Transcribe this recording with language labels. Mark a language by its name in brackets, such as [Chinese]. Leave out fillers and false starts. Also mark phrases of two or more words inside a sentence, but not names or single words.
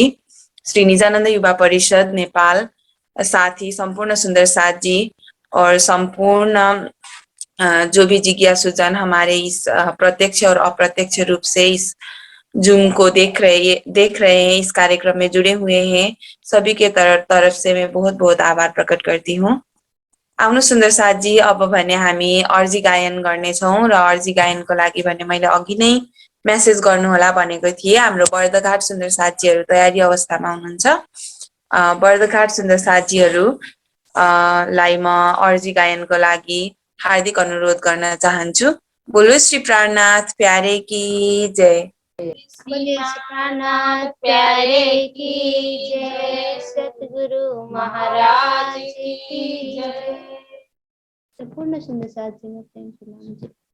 [Hindi] श्री निजानंद युवा परिषद नेपाल, साथ ही संपूर्ण सुंदर साथ जी और संपूर्ण जो भी जिज्ञासुजन हमारे इस प्रत्यक्ष और अप्रत्यक्ष रूप से इस जूम को देख रहे हैं, इस कार्यक्रम में जुड़े हुए हैं, सभी के तरफ से मैं बहुत बहुत आभार प्रकट करती हूँ। [Nepali] आउनु सुन्दर साथजी, अब भने हामी अर्जी गायन गर्नेछौँ र अर्जी गायनको लागि भने मैले अघि नै मेसेज गर्नुहोला भनेको थिएँ। हाम्रो बर्दघाट सुन्दर साथजीहरू तयारी अवस्थामा हुनुहुन्छ। बर्दघाट सुन्दर साथजीहरू लाई म अर्जी गायनको लागि हार्दिक अनुरोध गर्न चाहन्छु। [Hindi] बोलो श्री प्राणनाथ प्यारे की जय। बोले प्राणनाथ प्यारे की जय, सतगुरु महाराज की जय। संपूर्ण सुंदर साथ जी में प्रेम सलाम जी।